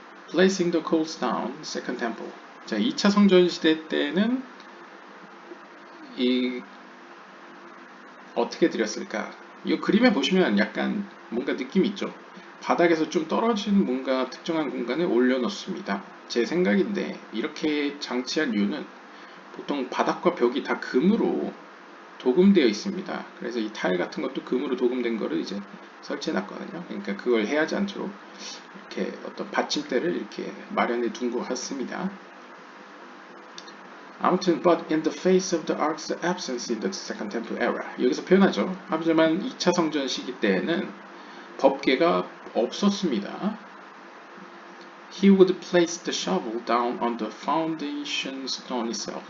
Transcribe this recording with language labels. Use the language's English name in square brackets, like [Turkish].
[English] placing the coals down, second temple. [Korean] 자, 2차 성전 시대 때는 이 어떻게 드렸을까? 이 그림에 보시면 약간 뭔가 느낌이 있죠. 바닥에서 좀 떨어진 뭔가 특정한 공간에 올려놓습니다. 제 생각인데 이렇게 장치한 이유는 보통 바닥과 벽이 다 금으로 도금되어 있습니다. 그래서 이 타일 같은 것도 금으로 도금된 거를 이제 설치해 놨거든요. 그러니까 그걸 해하지 않도록 이렇게 어떤 받침대를 이렇게 마련해 둔 것 같습니다. 아무튼 [English] but in the face of the ark's absence in the second temple era [Korean] 여기서 표현하죠. 하지만 2차 성전 시기 때에는 법궤가 없었습니다. [English] He would place the shovel down on the foundation stone itself.